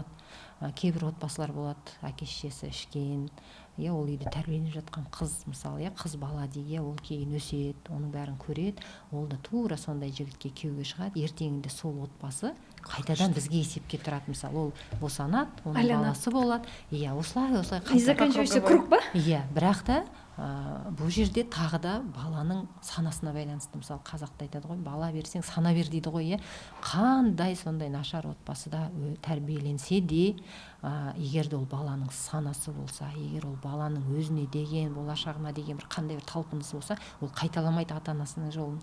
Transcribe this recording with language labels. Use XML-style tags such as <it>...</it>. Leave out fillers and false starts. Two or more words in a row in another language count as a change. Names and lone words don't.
<kk>Кейбір отбасылар болады, әке-шешесі ішкен, ол үйде тәрбиеленіп жатқан қыз, мысалы, қыз бала дейі, ол кейін өседі, оның бәрін көреді, ол да тура сондай жігітке күйеуге шығады. Ертеңінде сол отбасы қайтадан бізге есепке тұрады. Мысалы, ол босанады, оның баласы болады. Осылай</kk> <ru>и заканчивается круг ба?</ru> <kk>Бірақ та бұл жерде тағы да баланың санасына байланысты. Мысалы, қазақта айтады ғой, бала берсең сана бер дейді ғой, қандай сондай нашар отбасыда тәрбиеленсе де, егер де ол баланың санасы болса, егер ол баланың өзіне деген, болашағына деген бір қандай бір талпынысы болса, ол қайталамайды ата-анасының жолын.</kk>